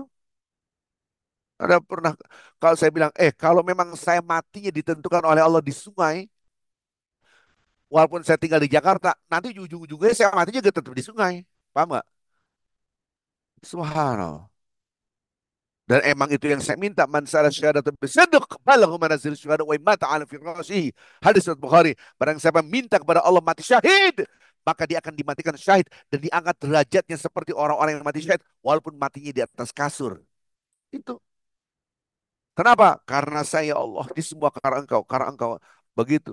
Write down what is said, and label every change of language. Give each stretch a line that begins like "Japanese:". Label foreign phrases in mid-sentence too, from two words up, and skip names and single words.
Indonesian: Ada pernah kalau saya bilang, kalau memang saya matinya ditentukan oleh Allah di sungai, walaupun saya tinggal di Jakarta, nanti ujung-ujungnya saya matinya juga tetap di sungai. Paham nggak? Subhanallah. Dan emang itu yang saya minta.
Arabic: من سار شهادة بصدق بلغ منازل شهداء و مات على فراشه.
Indonesian: Hadis riwayat Bukhari. Barang siapa minta kepada Allah mati syahid, maka dia akan dimatikan syahid dan diangkat derajatnya seperti orang-orang yang mati syahid walaupun matinya di atas kasur. Itu. Kenapa? Karena saya Allah di semua karena engkau begitu.